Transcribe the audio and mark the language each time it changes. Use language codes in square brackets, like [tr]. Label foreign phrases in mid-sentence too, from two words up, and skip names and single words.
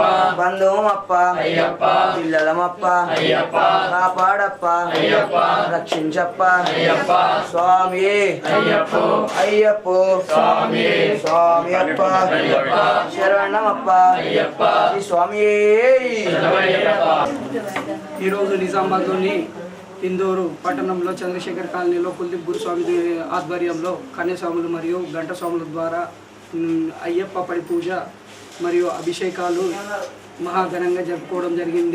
[te] बन्धुमप्प अय्यप्पा पिल्ललमप्प अय्यप्पा कापाडप्प अय्यप्पा रक्षिंचप्प अय्यप्पा स्वामी अय्यप्पो अय्यप्पो स्वामी स्वामियप्प अय्यप्पा शरणमप्प अय्यप्पा శ్రీ స్వామి శరణమయ్యప్ప ఈరోజు నిజామాబాద్లోని ఇందూరు పట్టణంలో చంద్రశేఖర్ కాలనీలో కుల్దీప్ గురుస్వామి ఆధ్వర్యంలో కన్యస్వాములు మరియు గంటస్వాముల ద్వారా అయ్యప్ప పడి పూజ మరియు అభిషేకాలు మహాఘనంగా జరుపుకోవడం జరిగింది.